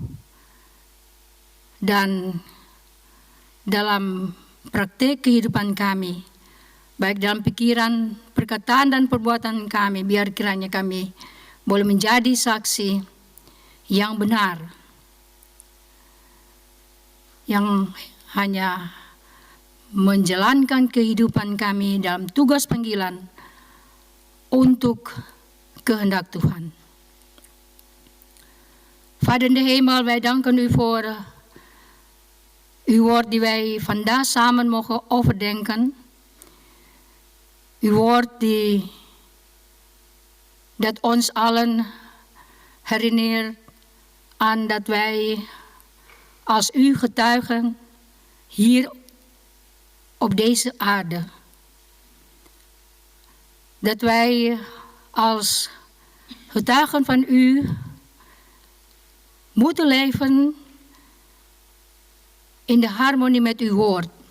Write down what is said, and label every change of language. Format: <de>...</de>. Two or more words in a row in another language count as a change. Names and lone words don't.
<id>dan dalam praktek kehidupan kami, baik dalam pikiran, perkataan, dan perbuatan kami, biar kiranya kami boleh menjadi saksi yang benar, yang hanya menjalankan kehidupan kami dalam tugas panggilan untuk kehendak Tuhan.</id> <nl>Vader in de hemel, wij danken u voor uw woord die wij vandaag samen mogen overdenken. Uw woord dat ons allen herinnert aan dat wij als uw getuigen hier op deze aarde, dat wij als getuigen van u moeten leven in de harmonie met uw woord.</nl>